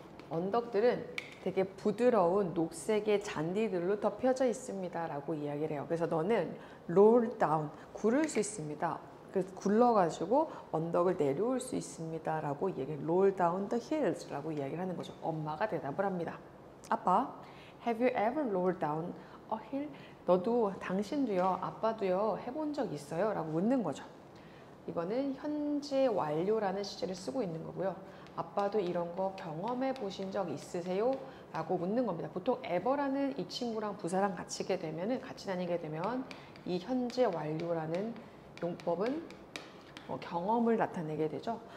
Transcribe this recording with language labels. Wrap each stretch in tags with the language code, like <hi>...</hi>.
<ko>언덕들은 되게 부드러운 녹색의 잔디들로 덮여져 있습니다 라고 이야기를 해요. 그래서 너는 roll down, 구를 수 있습니다. 그래서 굴러가지고 언덕을 내려올 수 있습니다 라고</ko> <en>roll down the hills</en> <ko>라고 이야기를 하는 거죠. 엄마가 대답을 합니다. 아빠,</ko> <en>have you ever rolled down a hill?</en> <ko>당신도요, 아빠도요 해본 적 있어요? 라고 묻는 거죠. 이거는 현재 완료라는 시제를 쓰고 있는 거고요. 아빠도 이런 거 경험해 보신 적 있으세요? 라고 묻는 겁니다. 보통 ever라는 이 친구랑 부사랑 같이 다니게 되면 이 현재 완료라는 용법은 경험을 나타내게 되죠.</ko>